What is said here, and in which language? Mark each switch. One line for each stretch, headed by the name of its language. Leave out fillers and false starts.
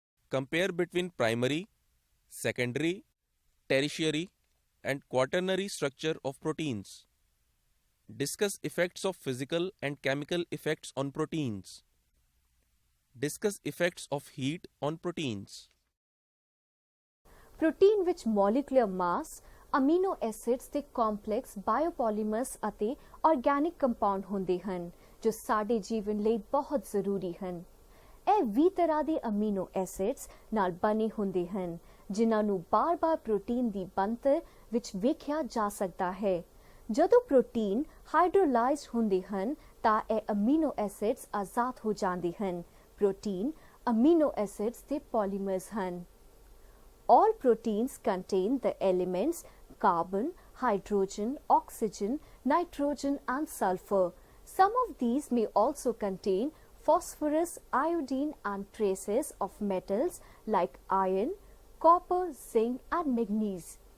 English: compare between primary, secondary, tertiary and quaternary structure of proteins, discuss effects of physical and chemical effects on proteins, discuss effects of heat on proteins.
Punjabi: Protein ਵਿੱਚ molecular mass, amino acids ਦੇ complex biopolymers ਅਤੇ organic compound ਹੁੰਦੇ ਹਨ ਜੋ ਸਾਡੇ ਜੀਵਨ ਲਈ ਬਹੁਤ ਜ਼ਰੂਰੀ ਹਨ। ਇਹ 20 ਤਰ੍ਹਾਂ ਦੇ amino acids ਨਾਲ ਬਣੇ ਹੁੰਦੇ ਹਨ ਜਿਨ੍ਹਾਂ ਨੂੰ ਬਾਰ-ਬਾਰ ਪ੍ਰੋਟੀਨ ਦੀ ਬਣਤਰ ਵਿੱਚ ਵੇਖਿਆ ਜਾ ਸਕਦਾ ਹੈ। ਜਦੋਂ ਪ੍ਰੋਟੀਨ ਹਾਈਡਰੋਲਾਈਜ਼ਡ ਹੁੰਦੇ ਹਨ ਤਾਂ ਇਹ amino acids ਆਜ਼ਾਦ ਹੋ ਜਾਂਦੇ ਹਨ। ਪ੍ਰੋਟੀਨ amino acids ਦੇ polymers ਹਨ।
English: All proteins contain the elements carbon, hydrogen, oxygen, nitrogen and sulfur. Some of these may also contain phosphorus, iodine and traces of metals like iron, copper, zinc and manganese.